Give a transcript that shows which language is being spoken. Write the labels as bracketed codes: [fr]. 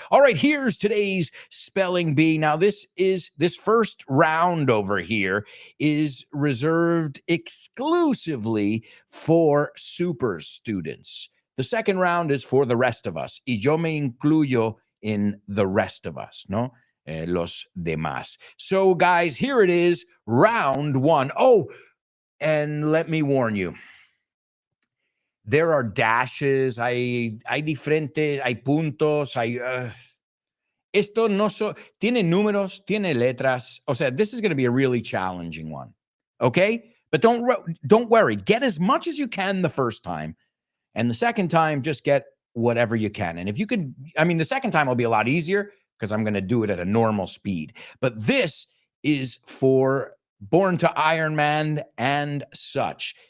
[en] All right, here's today's spelling bee. Now, this first round over here is reserved exclusively for super students. The second round is for the rest of us. [es] Y yo me incluyo [en] in the rest of us, no? [es] Los demás. [en] So, guys, here it is, round one. Oh, and let me warn you. There are dashes, [es] hay diferentes, hay puntos, esto no tiene números, tiene letras. O sea, [en] this is going to be a really challenging one. Okay? But don't worry. Get as much as you can the first time. And the second time, just get whatever you can. And if you could, I mean, the second time will be a lot easier because I'm going to do it at a normal speed. But this is for Born to Iron Man and such.